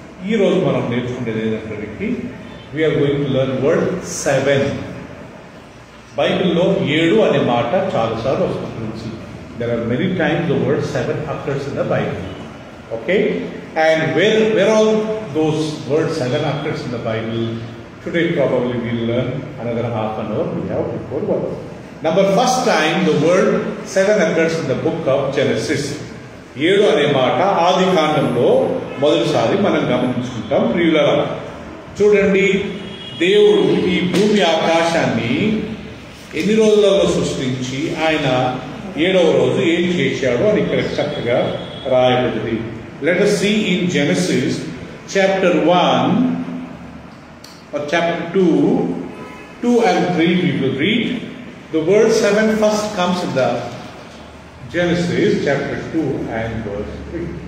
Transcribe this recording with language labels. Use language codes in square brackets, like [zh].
[te] ఈరోజు మనం నేర్చుకునేది ఏంటంటే, [en] We are going to learn word 7. [te] బైబిల్లో 7 అనే మాట చాలాసార్లు వస్తుంది. [en] There are many times the word 7 occurs in the Bible. Okay? And where all those words 7 occurs in the Bible, today probably we'll learn another half an hour we have before work. First time the word 7 occurs in the book of Genesis. [te] 7 అనే మాట ఆది కాండంలో మొదటిసారి మనం గమనించుకుంటాం. ప్రియులారా చూడండి, దేవుడు ఈ భూమి ఆకాశాన్ని ఎన్ని రోజులలో సృష్టించి ఆయన 7వ రోజు ఏం చేశాడు అని ఇక్కడ చక్కగా రాయబడింది. [en] Let us see in Genesis chapter 1 or chapter 2 and 3 we will read. The word 7 first comes in the Genesis chapter 2 and verse 3.